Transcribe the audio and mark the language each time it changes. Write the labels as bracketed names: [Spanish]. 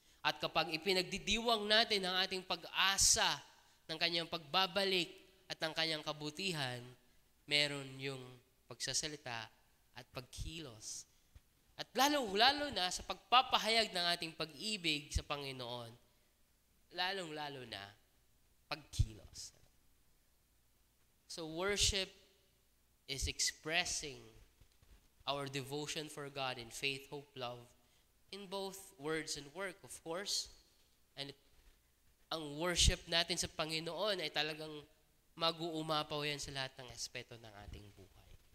[Filipino] At kapag ipinagdidiwang natin ang ating pag-asa ng Kanyang pagbabalik at ng Kanyang kabutihan, meron yung pagsasalita at pagkilos. At lalo na sa pagpapahayag ng ating pag-ibig sa Panginoon, lalong-lalo na pagkilos. [English] So worship is expressing our devotion for God in faith, hope, love, in both words and work, of course. [Filipino] And ang worship natin sa Panginoon ay talagang mag-uumapaw yan sa lahat ng aspeto ng ating buhay.